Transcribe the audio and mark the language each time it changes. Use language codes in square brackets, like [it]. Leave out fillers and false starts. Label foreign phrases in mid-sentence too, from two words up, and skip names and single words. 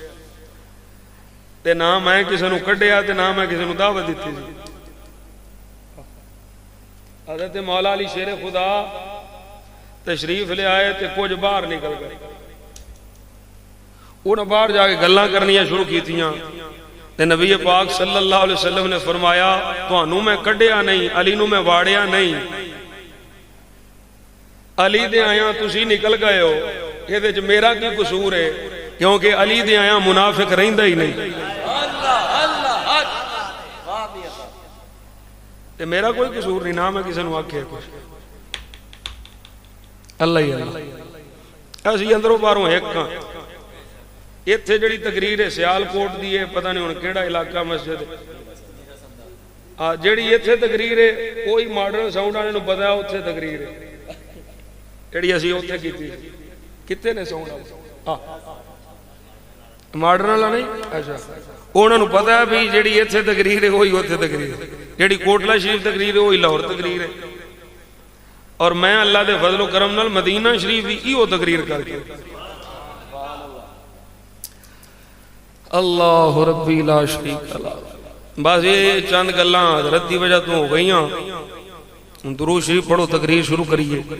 [pa] تے نہ میں کسی نوں کڈھیا تے نہ میں کسی نوں دعوت دی تھی. حضرت مولا علی شیر خدا تشریف لے آئے تو کچھ باہر نکل گئے. انہیں باہر جاکے گلاں کرنیاں شروع کیتیاں تے نبی پاک [ar] صلى الله عليه وسلم [pa] نے فرمایا، تہانوں میں کڈھیا نہیں، علی نوں میں واڑیا نہیں. علی دے آیا تسی نکل گئے ہو، یہ میرا کی قصور اے? کیونکہ علی دے آیا منافق رہندا ہی نہیں۔ تے میرا کوئی قصور نہیں، نہ میں کسی نوں آکھیا کچھ. اللہ ہی اللہ. اسیں اندروں باہروں اک ہاں۔ ایتھے جیہڑی تقریر اے سیالکوٹ دی اے، پتا نہیں ہݨ کیہڑا علاقہ مسجد جیہڑی ایتھے تقریر اے کوئی [en] modern sound [pa] والے نوں پتا اے اوتھے تقریر اے جیہڑی اسیں اوتھے کیتی. کتھے نیں [en] sound modern [pa] والا نہیں? اچھا، انہوں نے پتا اے بھی جیہڑی ایتھے تقریر اے وہی اوتھے تقریر اے، جیہڑی کوٹلہ شریف تقریر اے وہی لاہور تقریر اے. اور میں اللہ کے فضل و کرم نال مدینہ شریف کی ایہو تقریر کرکے [ar] الله ربي لا شريك الله. [pa] بس یہ چند گلاں حضرت کی وجہ توں ہو گئی درود شریف پڑھو، تقریر شروع کریے.